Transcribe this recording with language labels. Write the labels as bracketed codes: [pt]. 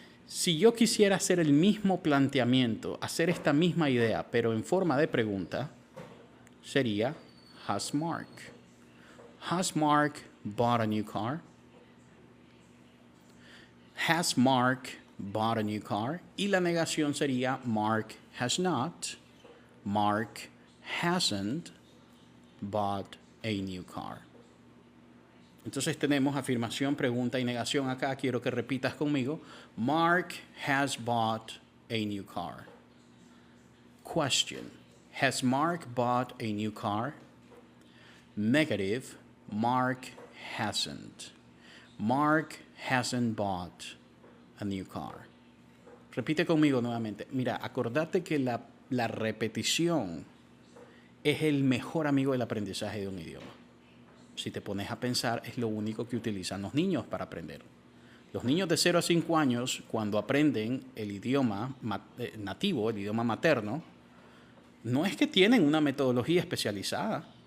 [es] Si yo quisiera hacer el mismo planteamiento, hacer esta misma idea, pero en forma de pregunta, sería [en] has Mark. Has Mark bought a new car? Has Mark bought a new car? [es] Y la negación sería [en] Mark has not. Mark hasn't bought a new car. [es] Entonces tenemos afirmación, pregunta y negación acá. Quiero que repitas conmigo. [en] Mark has bought a new car. Question. Has Mark bought a new car? Negative. Mark hasn't. Mark hasn't bought a new car. [es] Repite conmigo nuevamente. Mira, acordate que la repetición es el mejor amigo del aprendizaje de un idioma. Si te pones a pensar, es lo único que utilizan los niños para aprender. Los niños de 0 a 5 años, cuando aprenden el idioma nativo, el idioma materno, no es que tienen una metodología especializada.